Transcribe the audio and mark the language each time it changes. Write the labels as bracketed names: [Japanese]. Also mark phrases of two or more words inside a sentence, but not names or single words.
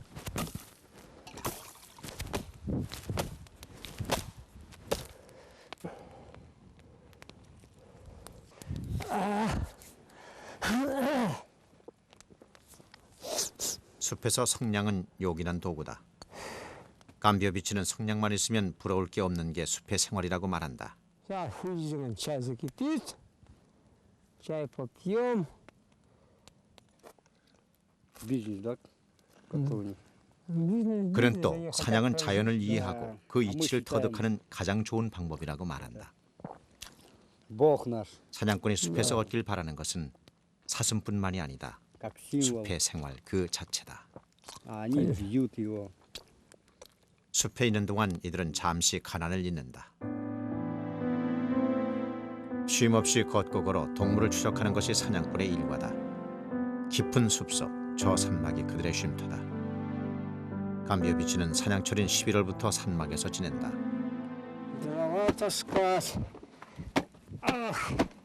[Korean] 숲에서 성냥은 요긴한 도구다. 감비오 비치는 성냥만 있으면 부러울 게 없는 게 숲의 생활이라고 말한다. [Russian] Сейчас выжжем, чай закипит, чай попьем. видишь, да? [Korean] 그는 또 사냥은 자연을 이해하고 그 이치를 터득하는 가장 좋은 방법이라고 말한다. [Russian] Бог наш, [Korean] 사냥꾼이 숲에서 얻길 바라는 것은 사슴뿐만이 아니다. [Russian] как символ. [Korean] 숲의 생활 그 자체다. [Russian] А они бьют его. [Korean] 숲에 있는 동안 이들은 잠시 가난을 잊는다. 쉼없이 걷고 걸어 동물을 추적하는 것이 사냥꾼의 일과다. 깊은 숲속 저 산막이 그들의 쉼터다. 감비오 비치는 사냥철인 11월부터 산막에서 지낸다. [Russian] Дрова таскать. Ах.